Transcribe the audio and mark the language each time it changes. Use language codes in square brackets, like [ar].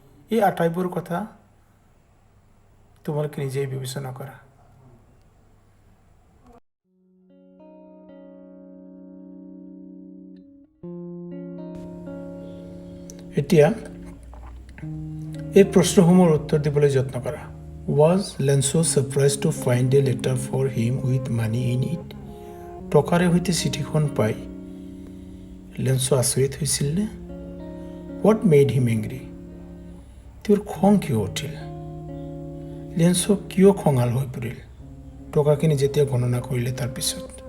[as] এই আটাইবোৰ কথা তোমালোকে নিজেই বিবেচনা কৰা। এতিয়া এই প্ৰশ্নসমূহৰ উত্তৰ দিবলৈ যত্ন কৰা। [en] Was Lenso surprised to find a letter for him with money in it? [as] টকাৰে সৈতে চিঠিখন পাই লেঞ্চো আচৰিত হৈছিল নে? [en] What made him angry? [as] তেওঁৰ খং কিয় উঠিল? লেঞ্চো কিয় খঙাল হৈ পৰিল টকাখিনি যেতিয়া গণনা কৰিলে তাৰ পিছত?